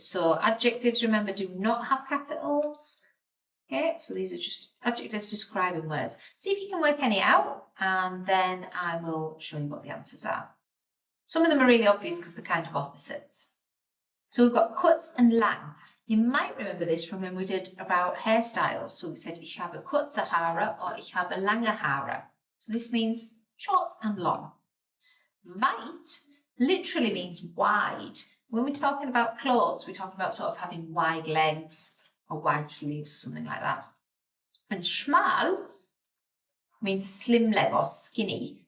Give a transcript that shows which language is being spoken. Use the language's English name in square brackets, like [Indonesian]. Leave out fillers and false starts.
[English] So adjectives, remember, do not have capitals. Okay, so these are just adjectives describing words. See if you can work any out, and then I will show you what the answers are. Some of them are really obvious because they're kind of opposites. So we've got kurz and lang. You might remember this from when we did about hairstyles. So we said, [German] ich habe kurze Haare [English] or [German] ich habe lange Haare. [English] So this means short and long. Weit literally means wide. When we're talking about clothes, we're talking about sort of having wide legs or wide sleeves or something like that. And schmal means slim leg or skinny.